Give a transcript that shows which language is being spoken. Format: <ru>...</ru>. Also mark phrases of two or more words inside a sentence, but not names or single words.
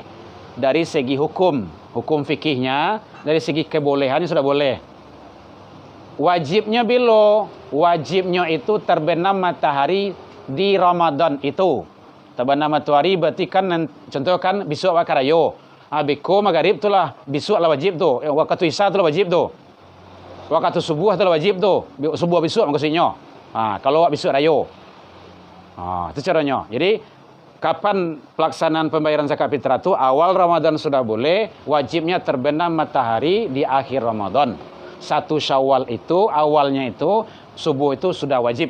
<id>Dari segi hukum fikihnya, dari segi kebolehannya sudah boleh. Wajibnya bila? Wajibnya itu terbenam matahari di Ramadan itu. Terbenam matahari berarti kan, contoh kan besok waktu rayo.</id> <min>Beko magharib tu lah, besok lah wajib tu. Waktu isya tu lah wajib tu. Waktu subuh tu lah wajib tu.</min> <id>Subuh besok maksudnya. Kalau besok rayo. Itu caranya. Jadi, kapan pelaksanaan pembayaran zakat fitrah itu? Awal Ramadan sudah boleh, wajibnya terbenam matahari di akhir Ramadan. 1 Syawal itu awalnya itu subuh itu sudah wajib.</id>